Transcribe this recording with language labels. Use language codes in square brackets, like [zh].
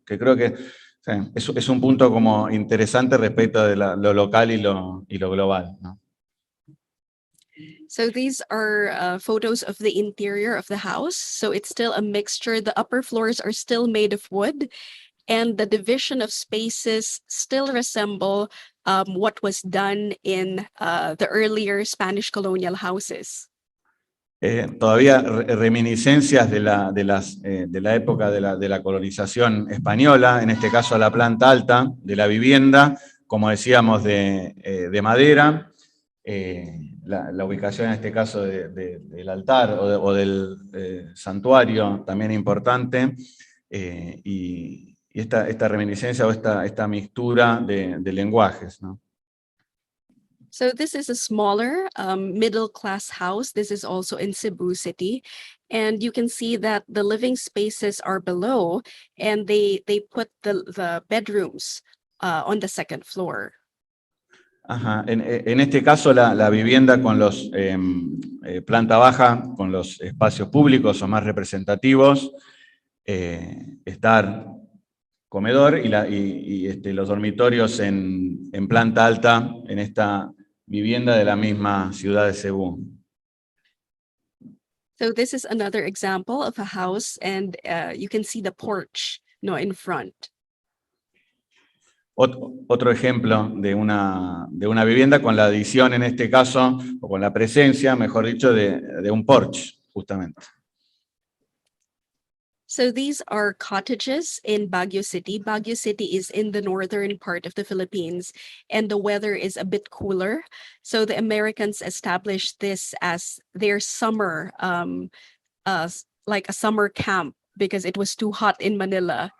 [es] Que creo que es un punto como interesante respecto de lo local y lo global, ¿no? [en] So these are photos of the interior of the house. So it's still a mixture. The upper floors are still made of wood, and the division of spaces still resemble what was done in the earlier Spanish colonial houses. [es] Todavía reminiscencias de la época de la colonización española, en este caso la planta alta de la vivienda, como decíamos, de madera, la ubicación en este caso del altar o del santuario también importante, y esta reminiscencia o esta mixtura de lenguajes, ¿no? [en] So this is a smaller middle-class house. This is also in Cebu City. And you can see that the living spaces are below, and they put the bedrooms on the second floor. Ajá. [es] En este caso, la vivienda con los planta baja, con los espacios públicos o más representativos, estar comedor y los dormitorios en planta alta en esta vivienda de la misma ciudad de Cebú. [en] So this is another example of a house, and you can see the porch, in front. [es] Otro ejemplo de una vivienda con la adición, en este caso, o con la presencia, mejor dicho, de un porche, justamente. [en] So these are cottages in Baguio City. Baguio City is in the northern part of the Philippines, and the weather is a bit cooler. So the Americans established this as their summer, like a summer camp, because it was too hot in Manila.